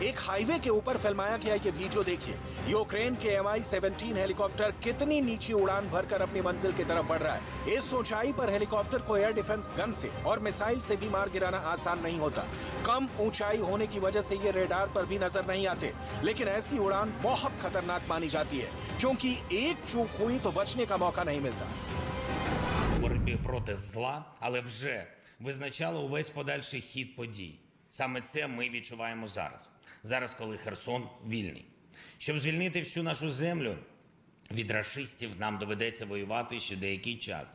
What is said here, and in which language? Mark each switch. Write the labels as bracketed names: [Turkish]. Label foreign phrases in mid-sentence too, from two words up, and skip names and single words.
[Hindi] एक हाईवे के ऊपर फिल्माया गया ये वीडियो देखिए। यूक्रेन के Mi-17 हेलीकॉप्टर कितनी नीची उड़ान भरकर अपनी मंजिल की तरफ बढ़ रहा है। इस ऊंचाई पर हेलीकॉप्टर को [English] air defence gun [Hindi] से और मिसाइल से भी मार गिराना आसान नहीं होता। कम ऊंचाई होने की वजह से ये रेडार पर भी नजर नहीं आते, लेकिन ऐसी उड़ान बहुत खतरनाक मानी जाती है क्योंकि एक चूक हुई तो बचने का मौका नहीं मिलता। [Ukrainian] боротьбі проти зла, але вже визначало увесь подальший хід подій. Саме це ми відчуваємо зараз. Зараз, коли Херсон вільний. Щоб звільнити всю нашу землю від рашистів, нам доведеться воювати ще деякий час.